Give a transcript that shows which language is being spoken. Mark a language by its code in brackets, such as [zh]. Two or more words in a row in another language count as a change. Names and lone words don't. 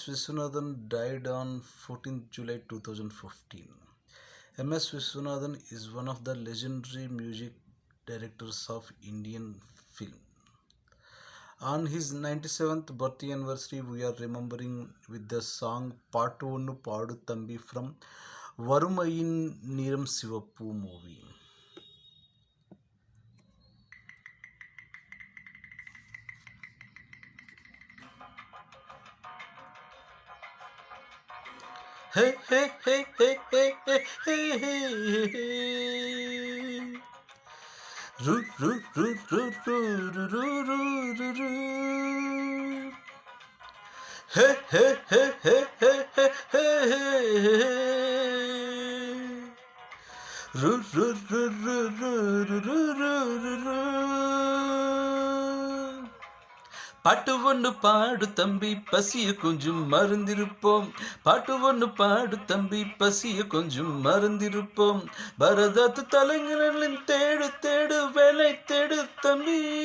[en] Viswanathan died on 14th July 2015. M.S. Viswanathan is one of the legendary music directors of Indian film. On his 97th birthday anniversary, we are remembering with the song Paatu Onnu Paadu Thambi from Varumayin Neeram Sivappu movie. Hey, hey, hey, hey, hey, hey, hey, hey, hey. Ru, ru, ru, ru, ru, ru, ru, ru, ru, ru. Hey, hey, hey, hey, hey, hey, hey, hey. Ru, ru, ru, ru, ru, ru, ru, ru, ru, ru. [ta] பாட்டு ஒன்று பாடு தம்பி பசிய கொஞ்சம் மறந்திருப்போம். பாட்டு ஒன்று பாடு தம்பி பசிய கொஞ்சம் மறந்திருப்போம். பரதத்து தலைஞர்களின் தேடு தேடு வேலை தேடு தம்பி.